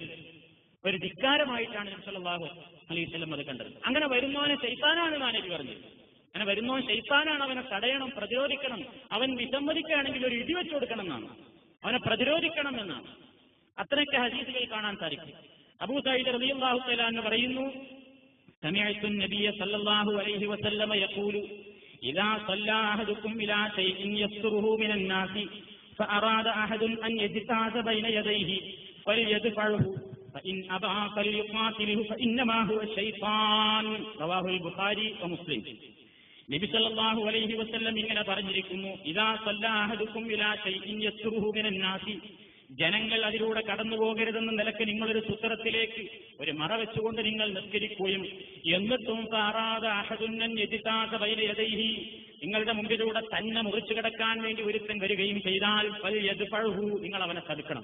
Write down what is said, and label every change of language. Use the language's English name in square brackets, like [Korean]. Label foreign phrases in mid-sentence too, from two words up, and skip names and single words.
[Malayalam] ഒരു ധിക്കാരമായിട്ടാണ് നബി [Arabic] صلى الله عليه وسلم [Malayalam] അത് കണ്ടത്. അങ്ങനെ വരുന്നവനെ ശൈത്താനാണ് നബി പറഞ്ഞത്. അങ്ങനെ വരുന്നവൻ ശൈത്താനാണ്, അവനെ തടയണം, പ്രതിരോധിക്കണം. അവൻ വിസമ്മതിക്കുകയാണെങ്കിൽ ഒരു ഇടിവെച്ചു കൊടുക്കണം എന്നാണ്, അവനെ പ്രതിരോധിക്കണം എന്നാണ്. അത്രയൊക്കെ ഹദീസുകൾ കാണാൻ സാധിക്കും. അബൂ സഈദ് [Arabic] رضي الله تعالى عنه [Malayalam] പറയുന്നു, [Arabic] سمعت النبي صلى الله عليه وسلم يقول إذا صلى أحدكم إلى شيء يستره من الناس فأراد أحد أن يجتاز بين يديه فليدفعه فإن أبى فليقاتله فإنما هو الشيطان. رواه البخاري ومسلم. [Malayalam] നബി [Arabic] صلى الله عليه وسلم [Malayalam] ഇങ്ങനെ പറഞ്ഞിരിക്കുന്നു, [Arabic] إذا صلى أحدكم إلى شيء يستره من الناس, [Malayalam] ജനങ്ങൾ അതിലൂടെ കടന്നു പോകരുതെന്ന നിലക്ക് നിങ്ങളൊരു സൂത്രത്തിലേക്ക് ഒരു മറ വെച്ചുകൊണ്ട് നിങ്ങൾ നിസ്കരിക്കുകയും എന്നിട്ടും [Arabic] فأراد أحد أن يجتاز بين يديه, [Malayalam] നിങ്ങളുടെ മുമ്പിലൂടെ തന്നെ മുറിച്ചു കിടക്കാൻ വേണ്ടി ഒരുത്തൻ വരികയും ചെയ്താൽ [Arabic] فليدفعه, [Malayalam] നിങ്ങൾ അവനെ തടുക്കണം.